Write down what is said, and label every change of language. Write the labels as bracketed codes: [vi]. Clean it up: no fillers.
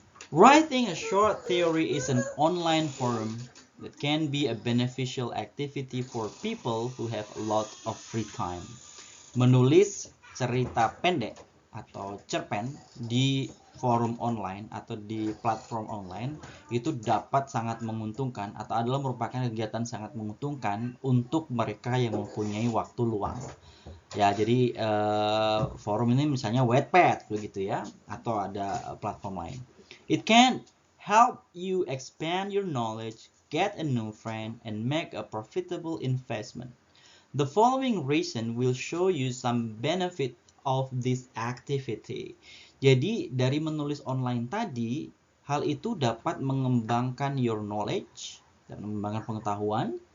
[en] Writing a short theory is an online forum that can be a beneficial activity for people who have a lot of free time. [id] Menulis cerita pendek atau cerpen di forum online atau di platform online itu dapat sangat menguntungkan atau adalah merupakan kegiatan sangat menguntungkan untuk mereka yang mempunyai waktu luang. Ya, jadi forum ini misalnya Wattpad begitu ya, atau ada platform lain. [en] It can help you expand your knowledge, get a new friend, and make a profitable investment. The following reason will show you some benefit of this activity. [id] Jadi dari menulis online tadi, hal itu dapat mengembangkan [en] your knowledge [id] dan mengembangkan pengetahuan.